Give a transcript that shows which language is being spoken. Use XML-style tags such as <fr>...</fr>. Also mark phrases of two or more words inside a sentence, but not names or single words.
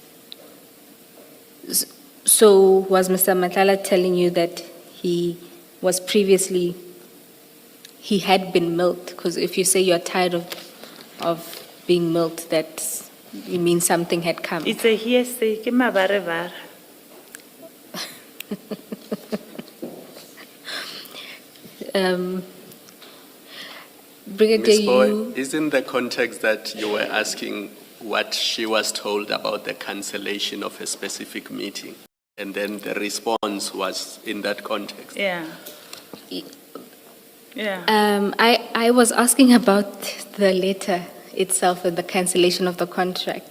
<en>So was Mr. Matlala telling you that he had been milked? Because if you say you're tired of being milked, that you mean something had come. It's a hearsay.</en> <nso>Ke mabarevare.</nso> <en>Brigadier, Ms. Boy, isn't the context that you were asking what she was told about the cancellation of a specific meeting? And then the response was in that context. Yeah. Yeah. I was asking about the letter itself and the cancellation of the contract.</en>